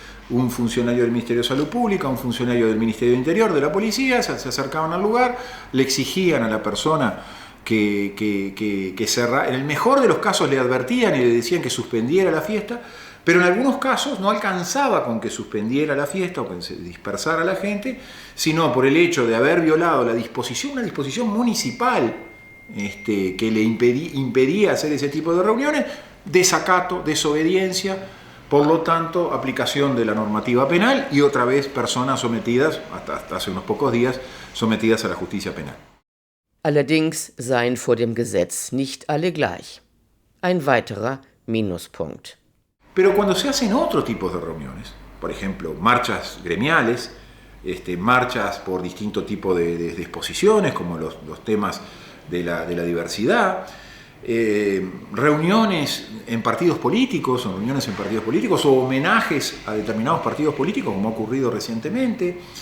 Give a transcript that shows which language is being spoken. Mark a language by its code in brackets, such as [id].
[es] Un funcionario del Ministerio de Salud Pública, un funcionario del Ministerio de Interior, de la policía, se acercaban al lugar, le exigían a la persona que cerrara. En el mejor de los casos le advertían y le decían que suspendiera la fiesta, pero en algunos casos no alcanzaba con que suspendiera la fiesta o que se dispersara la gente, sino por el hecho de haber violado una disposición municipal que le impedía hacer ese tipo de reuniones, desacato, desobediencia, por lo tanto, aplicación de la normativa penal y otra vez personas sometidas, hasta hace unos pocos días, sometidas a la justicia penal. [de] Allerdings seien vor dem Gesetz nicht alle gleich. Ein weiterer Minuspunkt. [es] Pero cuando se hacen otro tipo de reuniones, por ejemplo, marchas gremiales, marchas por distinto tipo de exposiciones, como los temas de la diversidad, reuniones en partidos políticos, o homenajes a determinados partidos políticos, como ha ocurrido recientemente,